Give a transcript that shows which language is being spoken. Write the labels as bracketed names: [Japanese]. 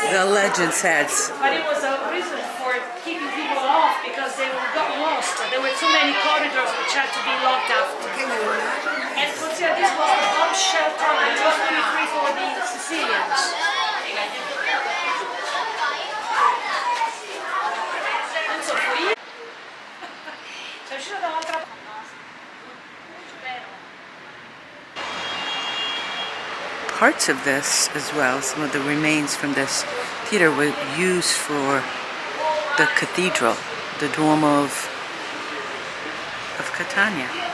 [English] The legend says. But it was a reason for keeping people off because they got lost. There were too many corridors which had to be locked after. And consider this was the bomb shelter in 1943 for the Sicilians. [Italian] Non so, poi sei uscito dall'altra parte. [English] Parts of this as well, some of the remains from this theater were used for the cathedral, the Duomo of Catania.